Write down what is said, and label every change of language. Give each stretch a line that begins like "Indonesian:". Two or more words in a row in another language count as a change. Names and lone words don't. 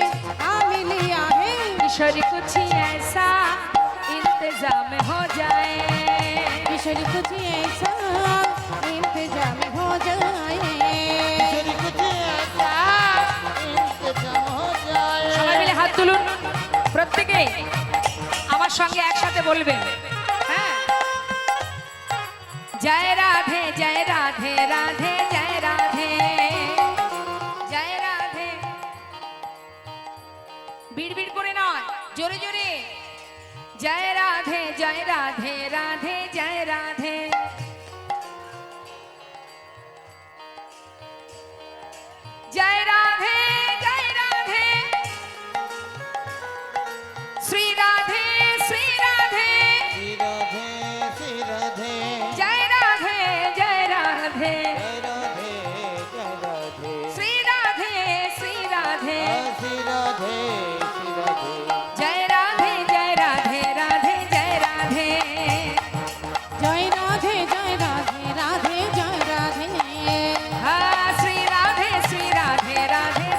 Hindi: थाम लिया है किशोरी कुछ ऐसा इंतजाम हो जाए, किशोरी कुछ ऐसा इंतजाम हो जाए किशोरी कुछ ऐसा इंतजाम हो जाए
Bangla: সবাই মিলে হাত তুলুন, প্রত্যেকে আমার সঙ্গে একসাথে বলবেন, হ্যাঁ, জয় রাধে জয় রাধে রাধে জয় রাধে জয় রাধে, বিড়বিড় করে নয়, জোরে জোরে, জয় রাধে জয় রাধে রাধে জয় রাধে, জয় রাধে জয় রাধে, শ্রী রাধে শ্রী রাধে, श्री राधे श्री राधे জয় রাধে জয় রাধে, जय राधे जय राधे শ্রী রাধে শ্রী রাধে, श्री राधे श्री राधे জয় রাধে জয় রাধে রাধে জয় রাধে, जय राधे जय राधे राधे जय राधे হ্যাঁ শ্রী রাধে শ্রী রাধে রাধে